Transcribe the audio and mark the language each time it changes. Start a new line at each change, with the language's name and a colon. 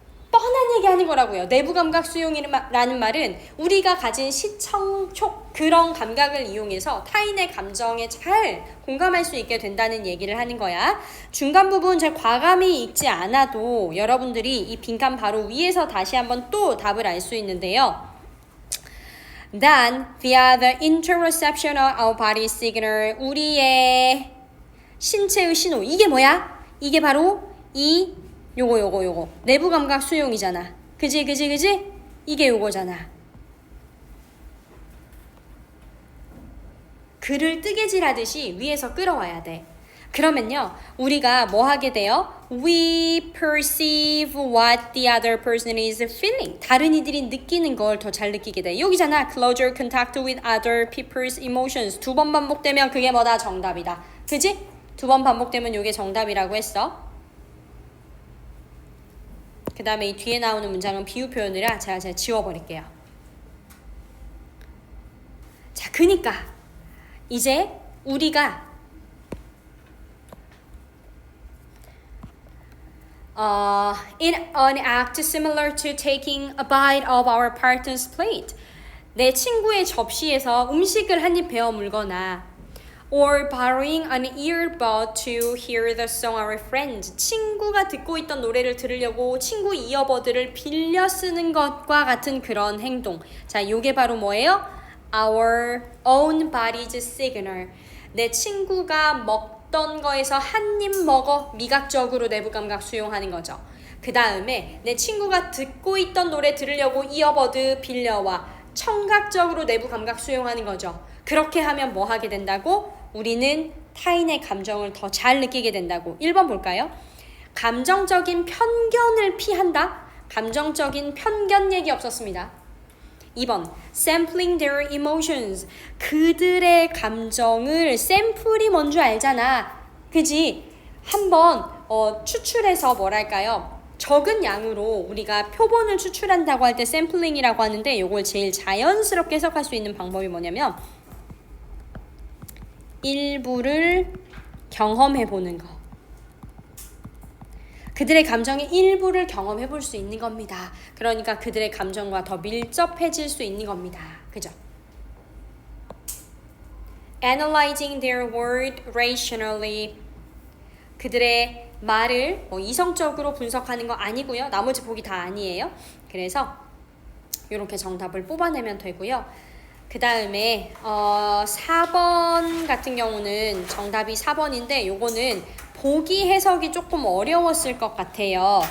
Korean: 뻔한 얘기 하는 거라고요. 내부 감각 수용이라는 말은 우리가 가진 시청촉 그런 감각을 이용해서 타인의 감정에 잘 공감할 수 있게 된다는 얘기를 하는 거야. 중간 부분 잘 과감히 읽지 않아도 여러분들이 이 빈칸 바로 위에서 다시 한번 또 답을 알 수 있는데요.
English: Then, via the interoception of body signal,
Korean: 우리의 신체의 신호. 이게 뭐야? 이게 바로 요거. 내부 감각 수용이잖아. 그지? 이게 요거잖아. 글을 뜨개질하듯이 위에서 끌어와야 돼. 그러면요, 우리가 뭐 하게 돼요?
English: We perceive what the other person is feeling.
Korean: 다른 이들이 느끼는 걸 더 잘 느끼게 돼. 여기잖아.
English: Closer contact with other people's emotions.
Korean: 2번 반복되면 그게 뭐다? 정답이다. 그지? 2번 반복되면 이게 정답이라고 했어. 그 다음에 이 뒤에 나오는 문장은 비유 표현이라 제가 지워버릴게요. 자, 그니까 이제 우리가
English: in an act similar to taking a bite of our partner's plate.
Korean: 내 친구의 접시에서 음식을 한 입 베어 물거나
English: or borrowing an earbud to hear the song our friend.
Korean: 친구가 듣고 있던 노래를 들으려고 친구 이어버드를 빌려 쓰는 것과 같은 그런 행동. 자, 요게 바로 뭐예요?
English: Our own body's signal.
Korean: 내 친구가 먹던 거에서 한 입 먹어 미각적으로 내부 감각 수용하는 거죠. 그 다음에 내 친구가 듣고 있던 노래 들으려고 이어버드 빌려와 청각적으로 내부 감각 수용하는 거죠. 그렇게 하면 뭐 하게 된다고? 우리는 타인의 감정을 더 잘 느끼게 된다고. 1번 볼까요? 감정적인 편견을 피한다. 감정적인 편견 얘기 없었습니다.
English: 2번 sampling their emotions.
Korean: 그들의 감정을 샘플이 뭔 줄 알잖아. 그지? 한번 추출해서 뭐랄까요? 적은 양으로 우리가 표본을 추출한다고 할 때 샘플링이라고 하는데 요걸 제일 자연스럽게 해석할 수 있는 방법이 뭐냐면 일부를 경험해 보는 거. 그들의 감정의 일부를 경험해 볼 수 있는 겁니다. 그러니까 그들의 감정과 더 밀접해질 수 있는 겁니다. 그죠?
English: Analyzing their word rationally.
Korean: 그들의 말을 이성적으로 분석하는 거 아니고요. 나머지 보기 다 아니에요. 그래서 이렇게 정답을 뽑아내면 되고요. 그 다음에 4번 같은 경우는 정답이 4번인데 요거는 보기 해석이 조금 어려웠을 것 같아요.